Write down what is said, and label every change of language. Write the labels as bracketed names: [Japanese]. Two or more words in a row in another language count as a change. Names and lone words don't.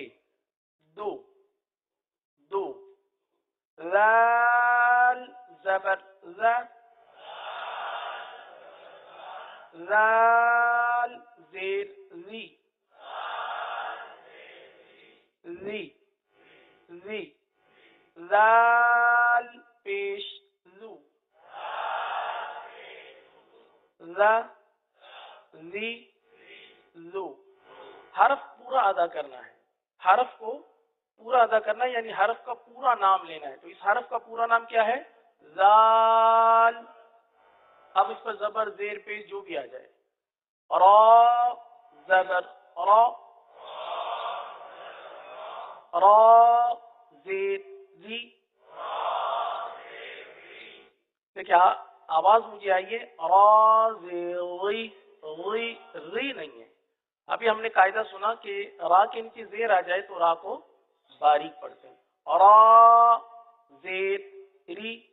[Urdu] دو، دو، لال زبر ز، لال زیر ری، ری، ری، لال پیش لو، ل، ری، لو. حرف پورا ادا کرنا ہے، حرف کو پورا ادا کرنا ہے، یعنی حرف کا پورا نام لینا ہے. تو اس حرف کا پورا نام کیا ہے؟ زال. اب اس پر زبر زیر پیش جو بھی آ جائے. را زبر را، را زیر ری. دیکھیں آواز مجھے آئیے، را زیر ری، ری، ری نہیں ہے. ابھی ہم نے قاعدہ سنا کہ را کے نیچے زیر آ جائے تو را کو باریک پڑھتے ہیں. را زیر ری.